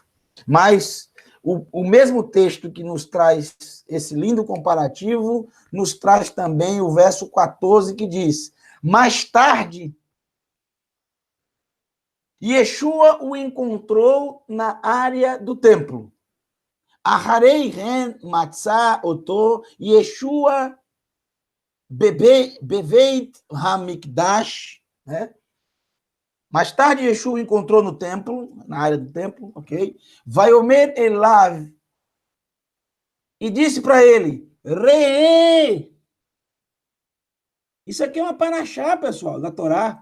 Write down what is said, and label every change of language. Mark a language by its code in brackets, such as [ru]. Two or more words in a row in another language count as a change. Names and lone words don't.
[pt] Mas o mesmo texto que nos traz esse lindo comparativo, nos traz também o verso 14, que diz: mais tarde, Yeshua o encontrou na área do templo. [he] אחרי כן מצא אותו ישוע בבית המקדש, [pt] né? Mais tarde, Yeshua encontrou no templo, na área do templo, ok? [he] ויאמר אליו, [pt] e disse para ele, Reê. Isso aqui é uma paraxá, pessoal, da Torá.